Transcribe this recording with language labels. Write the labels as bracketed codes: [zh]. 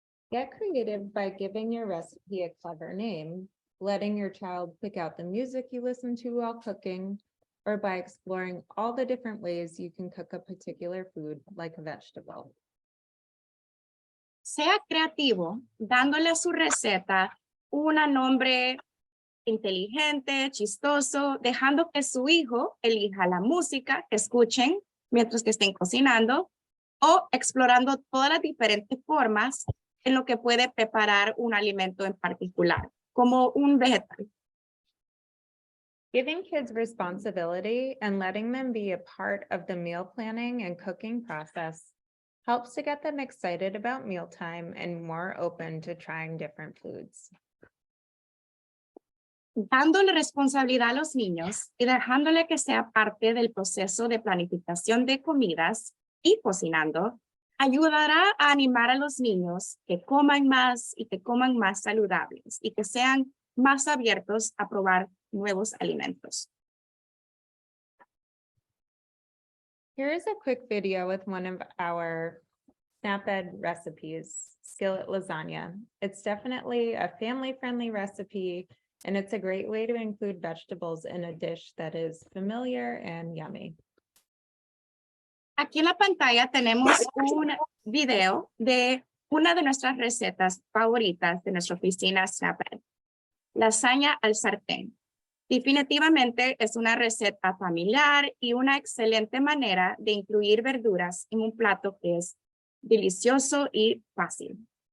[en] Get creative by giving your recipe a clever name, letting your child pick out the music you listen to while cooking, or by exploring all the different ways you can cook a particular food like a vegetable. [es] Sea creativo, dándole a su receta un nombre inteligente, chistoso, dejando que su hijo elija la música que escuchen mientras que estén cocinando o explorando todas las diferentes formas en lo que puede preparar un alimento en particular, como un vegetal. [en] Giving kids responsibility and letting them be a part of the meal planning and cooking process helps to get them excited about mealtime and more open to trying different foods. [es] Dándole responsabilidad a los niños y dejándole que sea parte del proceso de planificación de comidas y cocinando, ayudará a animar a los niños que coman más y que coman más saludables y que sean más abiertos a probar nuevos alimentos. [en] Here is a quick video with one of our SNAP-Ed recipes, skillet lasagna. It's definitely a family-friendly recipe, and it's a great way to include vegetables in a dish that is familiar and yummy. [es] Aquí en la pantalla tenemos un video de una de nuestras recetas favoritas de nuestra oficina SNAP-Ed, lasaña al sartén. Definitivamente es una receta familiar y una excelente manera de incluir verduras en un plato que es delicioso y fácil.